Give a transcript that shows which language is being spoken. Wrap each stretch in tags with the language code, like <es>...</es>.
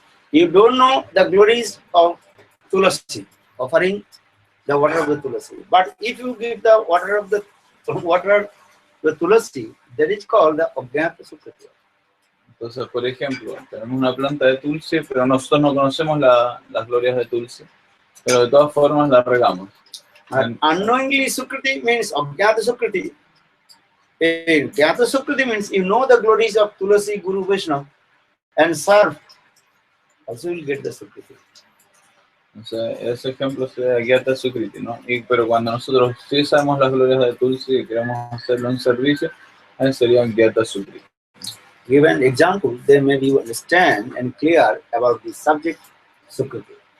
<en>You don't know the glories of Tulasi, offering the water of the Tulasi. But if you give the water of the Tulasi, that is called the Agyata Sukriti.</en> <es>Entonces, por ejemplo, tenemos una planta de Tulsi, pero nosotros no conocemos las glorias de Tulsi, pero de todas formas la regamos.</es> <en>And unknowingly Sukriti means Agyata Sukriti. Agyata Sukriti means you know the glories of Tulasi, Guru, Vaishnava, and serve. Also will get the Sukriti.</en> <es>Entonces, ese ejemplo sería Agyata Sukriti, ¿no? Pero cuando nosotros sí sabemos las glorias de Tulsi y queremos hacerlo en servicio, ahí sería Agyata Sukriti.</es> <en>Give an example, then maybe you understand and clear about the subject Sukriti.</en>